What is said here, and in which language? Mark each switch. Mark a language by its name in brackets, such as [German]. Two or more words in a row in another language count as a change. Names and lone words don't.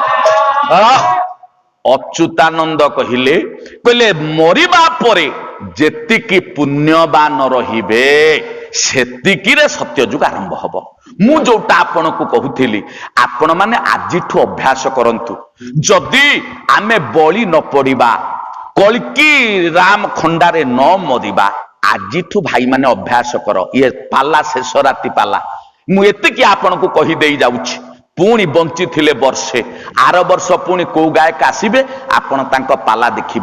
[Odia] ଅଚ୍ୟୁତାନନ୍ଦ କହିଲେ କହଲେ ମରିବା ପରେ ଯେତିକି ପୁଣ୍ୟବାନ ରହିବେ ସେତିକି ରେ ସତ୍ୟ ଯୁଗ ଆରମ୍ଭ ହବ। ମୁଁ ଯୋଟା ଆପଣ କୁ କହୁଥିଲି ଆପଣ ମାନେ ଆଜିଠୁ ଅଭ୍ୟାସ କରନ୍ତୁ। ଯଦି ଆମେ ବଳି ନ ପଡ଼ିବା, କଳିକି ରାମ ଖଣ୍ଡାରେ ନ ମରିବା, ଆଜିଠୁ ଭାଇ ମାନେ ଅଭ୍ୟାସ କର। ଏ ପାଲା ଶେଷ ରାତି ପାଲା ମୁଁ ଏତିକି ଆପଣ କୁ କହି ଦେଇ ଯାଉଛି। ପୁଣି ବଞ୍ଚି ଥିଲେ ବର୍ଷେ, ଆର ବର୍ଷ ପୁଣି କୋ ଗାୟକ ଆସିବେ, ଆପଣ ତାଙ୍କୁ ପାଲା ଦେଖିବେ।